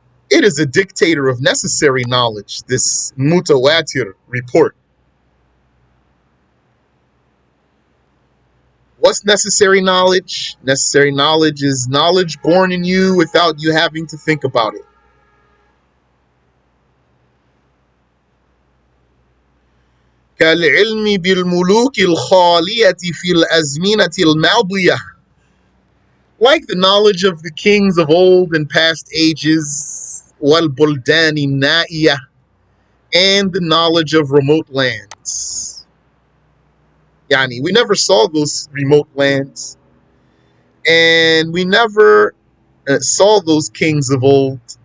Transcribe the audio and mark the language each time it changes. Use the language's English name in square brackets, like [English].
[English] It is a dictator of necessary knowledge, this mutawatir report. What's necessary knowledge? Necessary knowledge is knowledge born in you without you having to think about it. [Arabic] كالعلم بالملوك الخالية في الأزمنة الماضية. [English] Like the knowledge of the kings of old and past ages, [Arabic] والبلدان النائية, [English] and the knowledge of remote lands. Yani, we never saw those remote lands, and we never saw those kings of old.